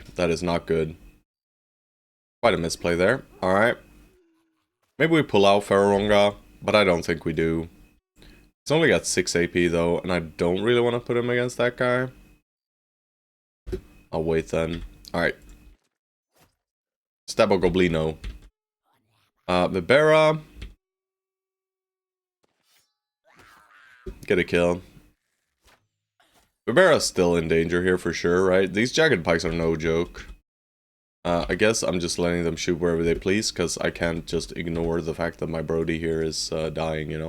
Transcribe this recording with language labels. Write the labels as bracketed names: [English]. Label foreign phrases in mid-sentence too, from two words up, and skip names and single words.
[English] That is not good. Quite a misplay there. Alright. Maybe we pull out Ferronga, but I don't think we do. He's only got 6 AP though, and I don't really want to put him against that guy. I'll wait then. Alright. Stabbo Goblino. Vibera. Get a kill. Vibera's still in danger here for sure, right? These jagged pikes are no joke. I guess I'm just letting them shoot wherever they please, because I can't just ignore the fact that my Brody here is dying, you know?